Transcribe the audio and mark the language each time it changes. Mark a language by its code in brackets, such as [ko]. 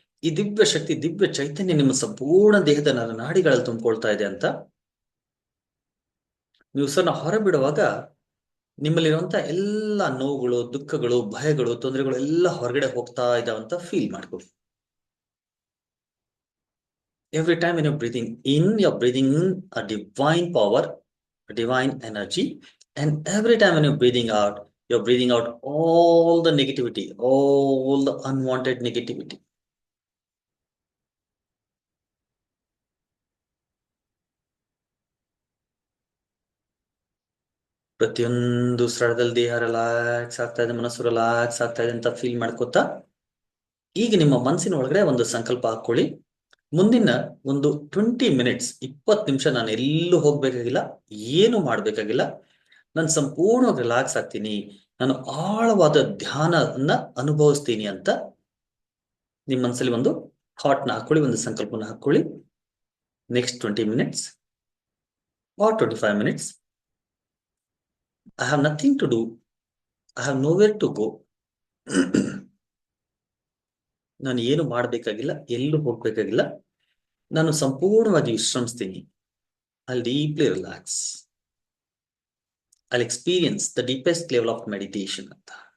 [kn] ಈ ದಿವ್ಯ ಶಕ್ತಿ, ದಿವ್ಯ ಚೈತನ್ಯ ನಿಮ್ಮ ಸಂಪೂರ್ಣ ದೇಹದ ನಾಡಿಗಳಲ್ಲಿ ತುಂಬಿಕೊಳ್ತಾ ಇದೆ ಅಂತ. ನೀವು ಉಸಿರನ್ನ ಹೊರಬಿಡುವಾಗ ನಿಮ್ಮಲ್ಲಿರುವಂತ ಎಲ್ಲ ನೋವುಗಳು, ದುಃಖಗಳು, ಭಯಗಳು, ತೊಂದರೆಗಳು ಎಲ್ಲ ಹೊರಗಡೆ ಹೋಗ್ತಾ ಇದಾವಂತ ಫೀಲ್ ಮಾಡ್ಕೊಳ್ಳಿ. [en] Every time when you're breathing in, you're breathing in a divine power, a divine energy. And every time when you're breathing out all the negativity, all the unwanted negativity. [kn] ಪ್ರತಿಯೊಂದು ಸ್ಥಳದಲ್ಲಿ ದೇಹ ರಿಲ್ಯಾಕ್ಸ್ ಆಗ್ತಾ ಇದೆ, ಮನಸ್ಸು relax ಆಗ್ತಾ ಇದೆ ಅಂತ feel ಮಾಡ್ಕೋತಾ ಈಗ ನಿಮ್ಮ ಮನಸ್ಸಿನ ಒಳಗಡೆ ಒಂದು ಸಂಕಲ್ಪ ಹಾಕೊಳ್ಳಿ. ಮುಂದಿನ ಒಂದು 20 ಮಿನಿಟ್ಸ್, 20 ನಿಮಿಷ ನಾನು ಎಲ್ಲೂ ಹೋಗ್ಬೇಕಾಗಿಲ್ಲ, ಏನು ಮಾಡ್ಬೇಕಾಗಿಲ್ಲ. ನಾನು ಸಂಪೂರ್ಣವಾಗಿ ರಿಲ್ಯಾಕ್ಸ್ ಆಗ್ತೀನಿ, ನಾನು ಆಳವಾದ ಧ್ಯಾನವನ್ನ ಅನುಭವಿಸ್ತೀನಿ ಅಂತ ನಿಮ್ಮ ಮನಸ್ಸಲ್ಲಿ ಒಂದು ಥಾಟ್ನ ಹಾಕೊಳ್ಳಿ, ಒಂದು ಸಂಕಲ್ಪನ ಹಾಕೊಳ್ಳಿ. [en] Next 20 minutes or 25 minutes, I have nothing to do, I have nowhere to go. [kn] ನಾನು ಏನು ಮಾಡಬೇಕಾಗಿಲ್ಲ, ಎಲ್ಲೂ ಹೋಗ್ಬೇಕಾಗಿಲ್ಲ, ನಾನು ಸಂಪೂರ್ಣವಾಗಿ ವಿಶ್ರಮಿಸ್ತೀನಿ. [en] I'll deeply relax. I'll experience the deepest level of meditation ಅಂತ.